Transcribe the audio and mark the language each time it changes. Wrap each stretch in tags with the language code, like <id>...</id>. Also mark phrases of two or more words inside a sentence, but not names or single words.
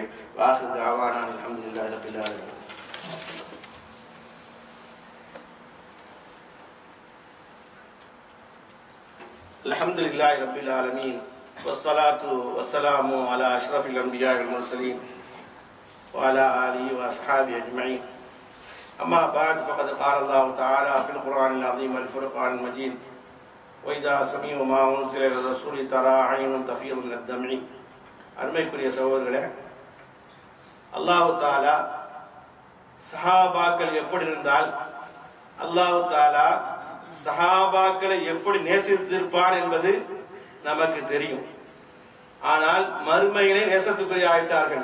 <ar>وآخر دعوانا الحمد لله رب العالمين. الحمد لله رب العالمين والصلاة والسلام على أشرف الأنبياء والمرسلين وعلى آله وأصحابه أجمعين. أما بعد فقد قال الله تعالى في القرآن العظيم والفرقان المجيد وإذا سمعوا ما أنزل إلى الرسول ترى أعينهم تفيض من الدمع.</ar> <ta>அருமைக்குரிய சகோதரர்களே, அல்லாஹ் தஆலா சஹாபாக்கள் எப்படி இருந்தால், அல்லாஹ் தஆலா சஹாபாக்களை எப்படி நேசித்திருப்பார் என்பது நமக்கு தெரியும். ஆனால் மறுமையிலே நேசத்துக்குரிய ஆயிட்டார்கள்.</ta>